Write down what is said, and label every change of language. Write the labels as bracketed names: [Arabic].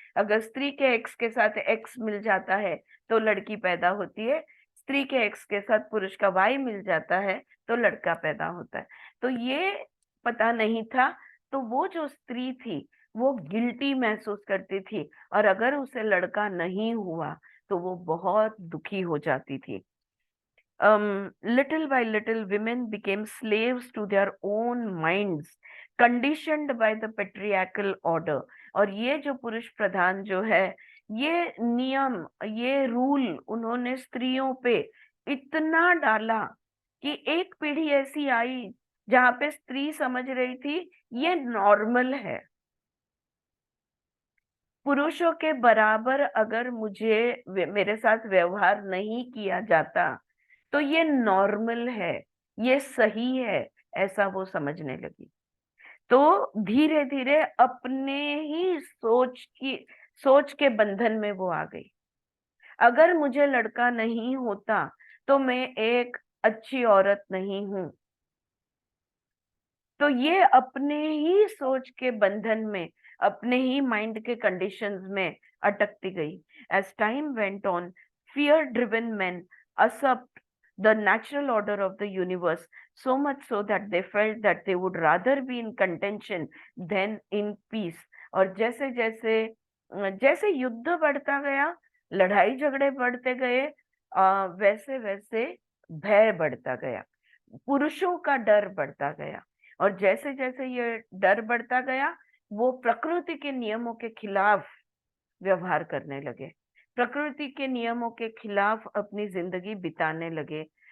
[Hindi] अगर स्त्री के एक्स के साथ एक्स मिल जाता है तो लड़की पैदा होती है, स्त्री के एक्स के साथ पुरुष का वाई मिल जाता है तो लड़का पैदा होता है। तो ये पता नहीं था, तो वो जो स्त्री थी वो गिल्टी महसूस करती थी, और अगर उसे लड़का नहीं हुआ तो वो बहुत दुखी हो जाती थी। [English] Little by little women became slaves to their own minds, conditioned by the patriarchal order। [Hindi] और ये जो पुरुष प्रधान जो है, ये नियम, ये रूल उन्होंने स्त्रियों पे इतना डाला कि एक पीढ़ी ऐसी आई जहां पे स्त्री समझ रही थी ये नॉर्मल है, पुरुषों के बराबर अगर मुझे मेरे साथ व्यवहार नहीं किया जाता तो ये नॉर्मल है, ये सही है, ऐसा वो समझने लगी। तो धीरे धीरे अपने ही सोच के बंधन में वो आ गई। अगर मुझे लड़का नहीं होता तो मैं एक अच्छी औरत नहीं हूं। तो ये अपने ही सोच के बंधन में, अपने ही माइंड के कंडीशंस में अटकती गई। [English] As time went on, fear driven men usurped the natural order of the universe, so much so that they felt that they would rather be in contention than in peace। [Hindi] और जैसे जैसे जैसे युद्ध बढ़ता गया, लड़ाई झगड़े बढ़ते गए, वैसे वैसे भय बढ़ता गया, पुरुषों का डर बढ़ता गया। और जैसे जैसे ये डर बढ़ता गया, वो प्रकृति के नियमों के खिलाफ व्यवहार करने लगे, प्रकृति के नियमों के खिलाफ अपनी जिंदगी बिताने लगे।